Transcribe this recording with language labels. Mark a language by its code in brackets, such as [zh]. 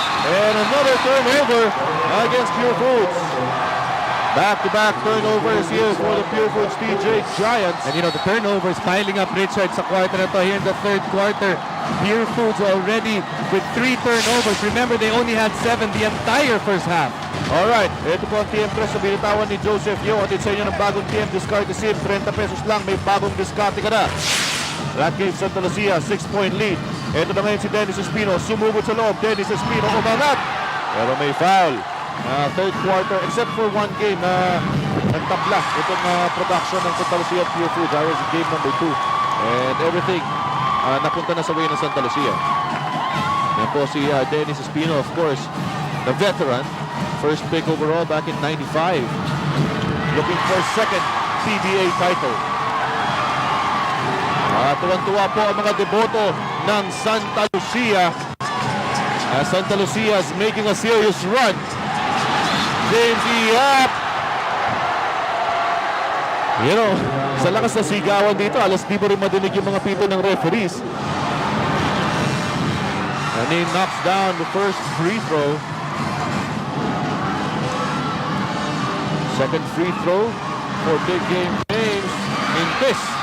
[en] And another turnover against Pure Foods. Back-to-back turnovers here for the Pure Foods TJ Giants. And you know, the turnovers piling up, Richard, [tl] sa quarter na to. [en] Here in the third quarter, Pure Foods already with 3 turnovers. Remember, they only had 7 the entire first half. [tl] Alright, ito po ang TM Press na binitawan ni Joseph Yo. At sa inyo ng bagong TM Discard SIM, 30 pesos lang, may bagong discarte ka na. [en] That gives Santa Lucia 6-point lead. [tl] Ito na ngayon si Dennis Espino, sumugod sa loob. [en] Dennis Espino [tl] umangat, pero may [en] foul. Third quarter, except for one game na nagtabla itong production ng Santa Lucia Pure Foods. That was game number 2. And everything [tl] napunta na sa way ng Santa Lucia. Yan po si Dennis Espino, [en] of course, the veteran. First pick overall back in 95. Looking for second PBA title. [tl] Tuwan-tuwa po ang mga deboto ng Santa Lucia. [en] Santa Lucia is making a serious run. James Yap. You know, [tl] sa lakas na sigawan dito, alas di mo rin madinig yung mga pito ng referees. [en] And he knocks down the first free throw. Second free throw for big game James in this.